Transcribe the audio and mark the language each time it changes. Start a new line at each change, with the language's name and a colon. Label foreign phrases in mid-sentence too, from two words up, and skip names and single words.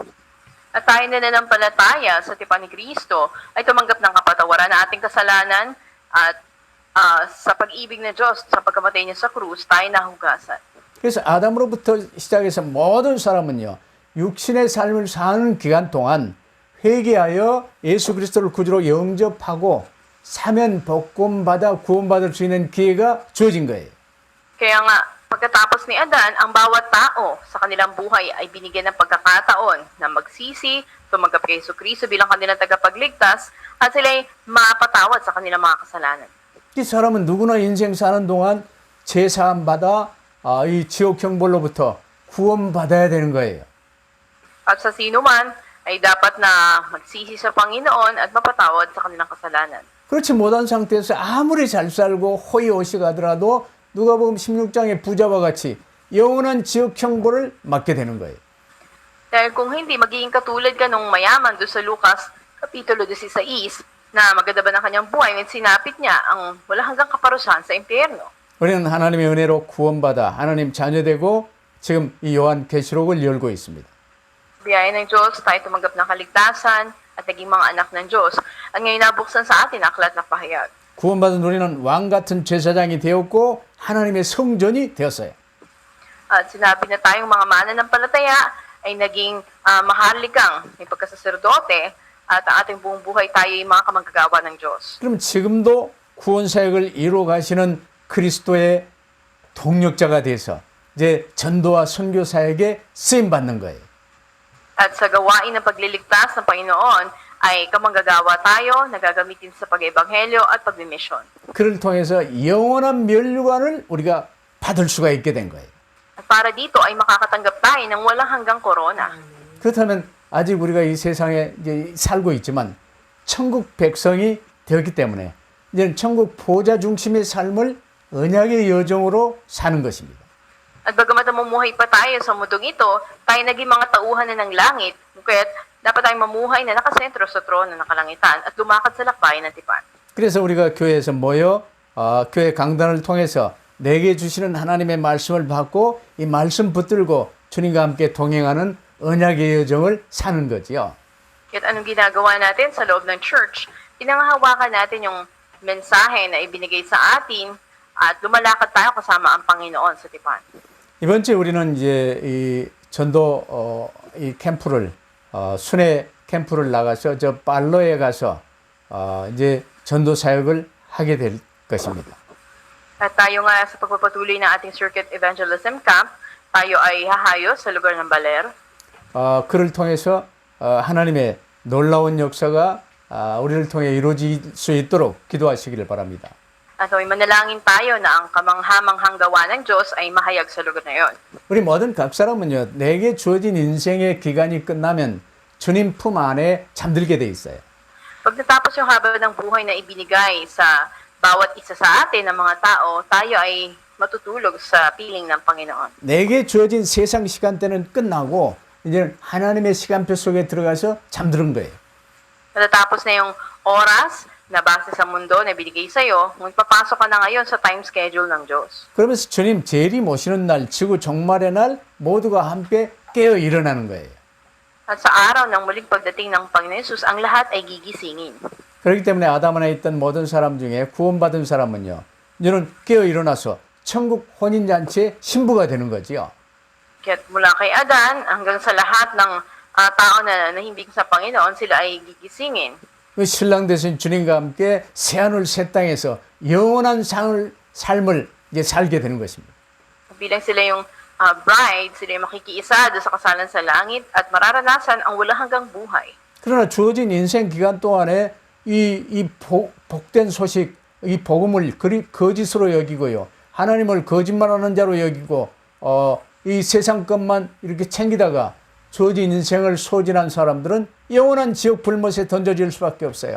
Filipino: At tayo na nanampalataya sa tipan ni Kristo ay tumanggap ng kapatawaran na ating kasalanan at sa pag-ibig ng Diyos, sa pagkamatay niya sa krus, tayo nahugasan.
Korean: 그래서 아담으로부터 시작해서 모든 사람은요, 육신의 삶을 사는 기간 동안 회개하여 예수 그리스도를 구주로 영접하고 사면 복권받아 구원받을 수 있는 기회가 주어진 거예요.
Filipino: Kaya nga, pagkatapos ni Adan, ang bawat tao sa kanilang buhay ay binigyan ng pagkakataon na magsisi, tumanggap kay Yesu Kristo bilang kanilang tagapagligtas, at sila'y mapatawad sa kanilang mga kasalanan.
Korean: 이 사람은 누구나 인생 사는 동안 제사함 받아 이 지옥 형벌로부터 구원받아야 되는 거예요.
Filipino: At sa sino man, ay dapat na magsisi sa Panginoon at mapatawad sa kanilang kasalanan.
Korean: 그렇지 못한 상태에서 아무리 잘 살고 호의호식하더라도 누가복음 16장의 부자와 같이 영원한 지옥 형벌을 맞게 되는 거예요.
Filipino: Dahil kung hindi, magiging katulad ka nung mayaman doon sa Lucas, Kapitulo 16, na maganda ba ng kanyang buhay, ngunit sinapit niya ang wala hanggang kaparusahan sa impyerno.
Korean: 우리는 하나님의 은혜로 구원받아 하나님 자녀되고 지금 이 요한계시록을 열고 있습니다.
Filipino: Biyaya ng Diyos, tayo tumanggap ng kaligtasan at naging mga anak ng Diyos. At ngayon nabuksan sa atin ang aklat na pahayag.
Korean: 구원받은 우리는 왕같은 제사장이 되었고 하나님의 성전이 되었어요.
Filipino: At sinabi na tayong mga mananampalataya ay naging maharlikang may pagkasaserdote at ang ating buong buhay tayo ay mga kamanggagawa ng Diyos.
Korean: 그럼 지금도 구원사역을 이루어 가시는 그리스도의 동력자가 돼서 이제 전도와 선교 사역에 쓰임 받는 거예요.
Filipino: At sa gawain ng pagliligtas ng Panginoon ay kamanggagawa tayo, nagagamitin sa pag-ebanghelyo at pagmimisyon.
Korean: 그를 통해서 영원한 멸류관을 우리가 받을 수가 있게 된 거예요.
Filipino: At para dito ay makakatanggap tayo ng walang hanggang korona.
Korean: 그렇다면 아직 우리가 이 세상에 이제 살고 있지만 천국 백성이 되었기 때문에 이제는 천국 보좌 중심의 삶을 언약의 여정으로 사는 것입니다.
Filipino: At bagamat namumuhay pa tayo sa mundong ito, tayo naging mga tauhan na ng langit, kaya't dapat tayong mamuhay na nakasentro sa trono ng kalangitan at lumakad sa lakbayin ng tipan.
Korean: 그래서 우리가 교회에서 모여 교회 강단을 통해서 내게 주시는 하나님의 말씀을 받고 이 말씀 붙들고 주님과 함께 동행하는 언약의 여정을 사는 거지요.
Filipino: At anong ginagawa natin sa loob ng church? Pinanghahawakan natin yung mensahe na ibinigay sa atin at lumalakad tayo kasama ang Panginoon sa tipan.
Korean: 이번 주에 우리는 이제 이 전도 이 캠프를 순회 캠프를 나가서 저 팔로에 가서 이제 전도 사역을 하게 될 것입니다.
Filipino: At tayo nga sa pagpapatuloy ng ating Circuit Evangelism Camp, tayo ay hahayo sa lugar ng Baler.
Korean: 그를 통해서 하나님의 놀라운 역사가 우리를 통해 이루어질 수 있도록 기도하시기를 바랍니다.
Filipino: At may manalangin tayo na ang kamanghamanghang gawa ng Diyos ay mahayag sa lugar na yon.
Korean: 우리 모든 각 사람은요, 내게 주어진 인생의 기간이 끝나면 주님 품 안에 잠들게 돼 있어요.
Filipino: Pag natapos yung haba ng buhay na ibinigay sa bawat isa sa atin ng mga tao, tayo ay matutulog sa piling ng Panginoon.
Korean: 내게 주어진 세상 시간대는 끝나고 이제는 하나님의 시간표 속에 들어가서 잠드는 거예요.
Filipino: Natatapos na yung oras na base sa mundo na binigay sa'yo, ngunit papasok ka na ngayon sa
English: time schedule
Filipino: ng Diyos.
Korean: 그러면서 주님 재림 오시는 날, 지구 종말의 날 모두가 함께 깨어 일어나는 거예요.
Filipino: At sa araw ng muling pagdating ng Panginoon Yesus, ang lahat ay gigisingin.
Korean: 그렇기 때문에 아담 안에 있던 모든 사람 중에 구원받은 사람은요, 이제는 깨어 일어나서 천국 혼인잔치의 신부가 되는 거지요.
Filipino: Kaya't mula kay Adan hanggang sa lahat ng tao na nahimbing sa Panginoon, sila ay gigisingin.
Korean: 그 신랑 되신 주님과 함께 새하늘 새 땅에서 영원한 삶을 이제 살게 되는 것입니다.
Filipino: Bilang sila yung bride, sila yung makikiisa doon sa kasalan sa langit at mararanasan ang walang hanggang buhay.
Korean: 그러나 주어진 인생 기간 동안에 이 복된 소식, 이 복음을 거짓으로 여기고요. 하나님을 거짓말하는 자로 여기고 이 세상 것만 이렇게 챙기다가 주어진 인생을 소진한 사람들은 영원한 지옥 불못에 던져질 수밖에 없어요.